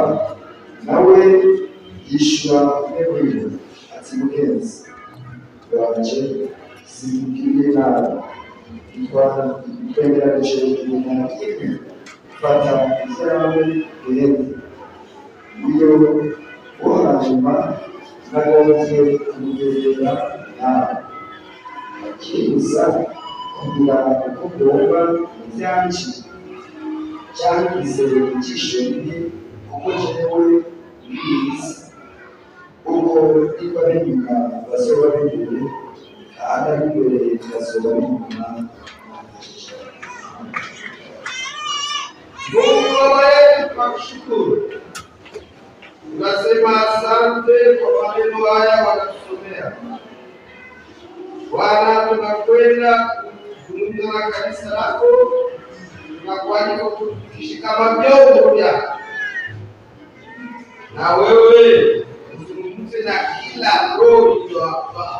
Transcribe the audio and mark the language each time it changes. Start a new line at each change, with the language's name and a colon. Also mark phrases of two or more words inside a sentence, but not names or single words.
Rundi: Nawe yishyura umwe ati mugenzi banje simubwire nabi, twemeraje ibintu kimwe, fata ibyawe urebe. Iyo wo hanyuma nagaruke kumugerera nawe akibuza kugira uko ugomba ibyanje cyangize icyisho mbi, kuko jewe bizi uko niba ari inyuma bazoba ari imbere, kandi ari imbere bazoba ari inyuma.
Swahili: Mungu Baba yetu, tunakushukuru, tunasema asante kwa maneno haya wanatusomea. Bwana, tunakwenda kuzungumza na kanisa lako, tunakualika kutufikisha kama vyombo vyako, na wewe uzungumze na kila roho iliyo hapa.